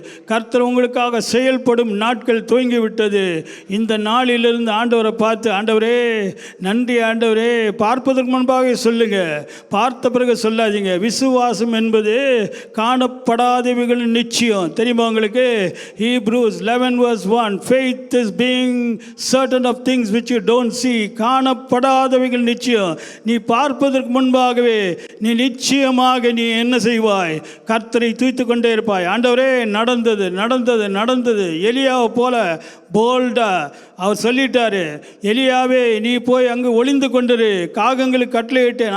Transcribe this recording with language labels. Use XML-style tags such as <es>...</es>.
<ta>கர்த்தர் உங்களுக்காக செயல்படும் நாட்கள் துவங்கிவிட்டது. இந்த நாளிலிருந்து ஆண்டவரை பார்த்து, ஆண்டவரே நன்றி ஆண்டவரே, பார்ப்பதற்கு முன்பாக சொல்லுங்க, பார்த்த பிறகு சொல்லாதீங்க. விசுவாசம் என்பது காணப்படாதவைகள் நிச்சயம். தெரியுமா உங்களுக்கு?</ta> <en>Hebrews 11:1 faith is being certain of things which you don't see.</en> <ta>காணப்படாதவைகள் நிச்சயம். நீ பார்ப்பதற்கு முன்பாகவே நீ நிச்சயமாக நீ என்ன செய்வாய்? கர்த்தரை துதித்துக் கொண்டே இருப்பாய். ஆண்டவரே நடந்தது நடந்தது நடந்தது. எலியாவை போல போல்டா அவர் சொல்லிட்டாரு, எலியாவே நீ போய் அங்கு ஒளிந்து கொண்டிரு, காகங்களுக்கு கட்டளையிட்டேன்.</ta>